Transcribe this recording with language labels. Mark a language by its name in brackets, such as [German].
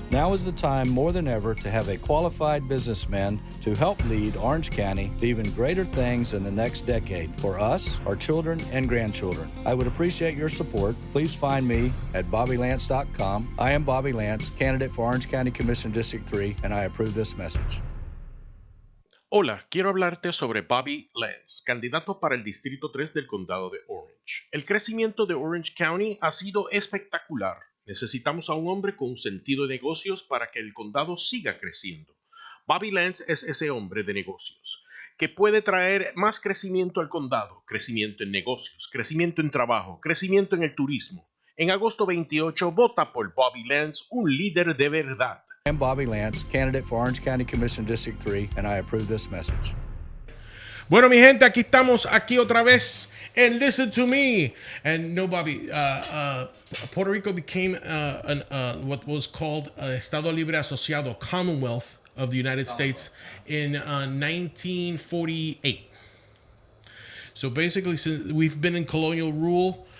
[English] Now is the time more than ever to have a qualified businessman to help lead Orange County to even greater things in the next decade for us, our children, and grandchildren. I would appreciate your support. Please find me at BobbyLance.com. I am Bobby Lance, candidate for Orange County Commission District 3, and I approve this message. [Spanish] Hola, quiero hablarte sobre Bobby Lance, candidato para el Distrito 3 del Condado de Orange. El crecimiento de Orange County ha sido espectacular. Necesitamos a un hombre con un sentido de negocios para que el condado siga creciendo. Bobby Lance es ese hombre de negocios que puede traer más crecimiento al condado, crecimiento en negocios, crecimiento en trabajo, crecimiento en el turismo. En agosto 28, vota por Bobby Lance, un líder de verdad. [English] I am Bobby Lance, candidate for Orange County Commission District 3, and I approve this message. [Spanish] Bueno, mi gente, aquí estamos otra vez and Listen to Me. [English] And no, Bobby, Puerto Rico became what was called Estado Libre Asociado, Commonwealth of the United States in 1948. So basically, since we've been in colonial rule,